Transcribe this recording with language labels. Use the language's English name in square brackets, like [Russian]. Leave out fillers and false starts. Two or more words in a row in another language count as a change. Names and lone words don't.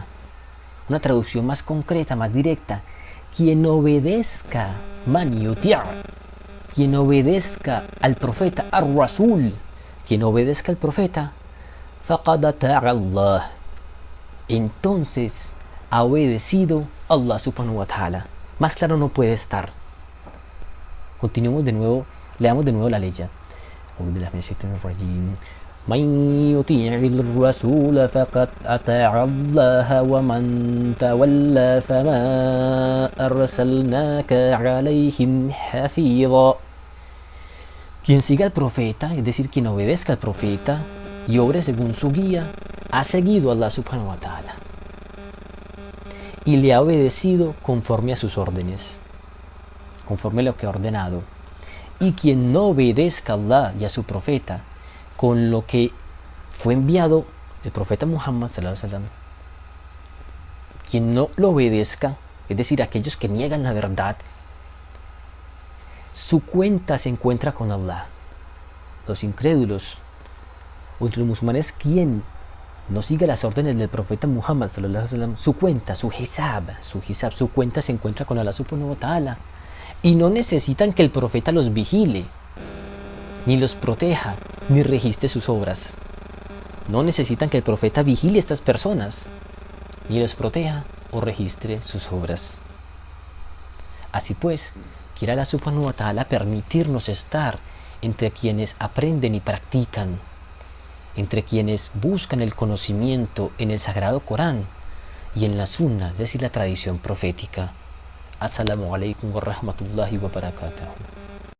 [Spanish] Una traducción más concreta, más directa: quien obedezca, [Arabic] من يطع', [Spanish] quien obedezca al profeta, ar-rasul, quien obedezca al profeta, [Arabic] فقد أطاع الله, [Spanish] entonces ha obedecido a [Arabic] الله سبحانه وتعالى. [Spanish] Más claro no puede estar. Continuemos de nuevo, leamos de nuevo la ley. [Arabic] من يطيع الرسول فقد أطاع الله ومن تولى فما أرسلناك عليهم حفيظا. [Spanish] Quien siga al profeta, es decir, quien obedezca al profeta y obre según su guía, ha seguido a [Arabic] الله سبحانه وتعالى [Spanish] y le ha obedecido conforme a sus órdenes, conforme a lo que ha ordenado. Y quien no obedezca a Allah y a su profeta con lo que fue enviado el profeta Muhammad [Arabic] صلى الله عليه وسلم, [Spanish] quien no lo obedezca, es decir, aquellos que niegan la verdad, su cuenta se encuentra con Allah. Los incrédulos o entre los musulmanes, quien no siga las órdenes del profeta Muhammad [Arabic] صلى الله عليه وسلم, [Spanish] su cuenta, su cuenta se encuentra con [Arabic] الله سبحانه وتعالى, [Spanish] y no necesitan que el profeta los vigile, ni los proteja, ni registre sus obras. No necesitan que el profeta vigile a estas personas, ni los proteja o registre sus obras. Así pues, quiere [Arabic] الله سبحانه وتعالى [Spanish] permitirnos estar entre quienes aprenden y practican, entre quienes buscan el conocimiento en el sagrado Corán y en la sunna, es decir, la tradición profética. [Arabic] السلام عليكم ورحمة الله وبركاته.